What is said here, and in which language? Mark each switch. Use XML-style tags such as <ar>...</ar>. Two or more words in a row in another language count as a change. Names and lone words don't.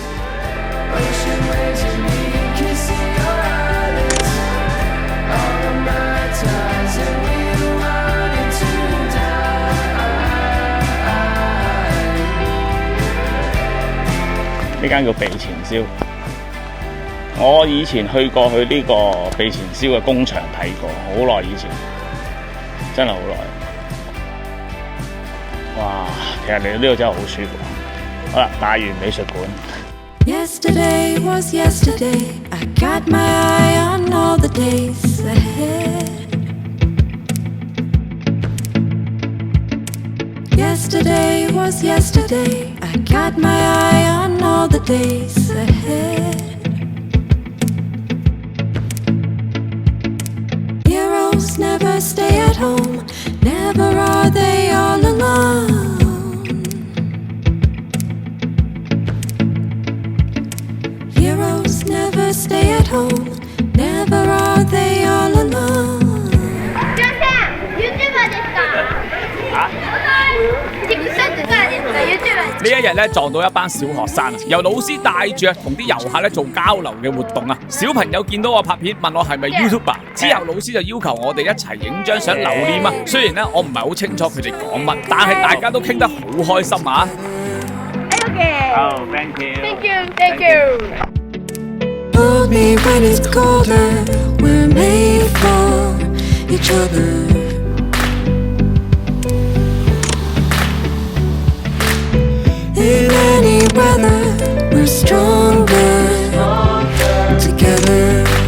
<yue>呢間叫備前燒，我以前去過去呢個備前燒嘅工場睇過，好耐以前，真係好耐。哇！其實嚟到呢度真係好舒服。好啦，大園美術館。</yue> <en>Yesterday was yesterday, I got my eye on all the days ahead. Yesterday was yesterday, I got my eye on all the days ahead. Heroes never stay at home, never are they all alone. Heroes never stay at home, never are they all alone.</en> <yue>呢一日咧撞到一班小學生，由老師帶住同啲遊客咧做交流嘅活動啊！小朋友見到我拍片，問我係咪 YouTuber， 之後老師就要求我哋一齊影張相留念啊！雖然咧我唔係好清楚佢哋講乜，但係大家都傾得好開心啊 ！Okay.</yue> <en>Oh, thank you. Thank you. Thank you. Hold me when it's colder. We're made for each other. In any weather, we're stronger together.</en>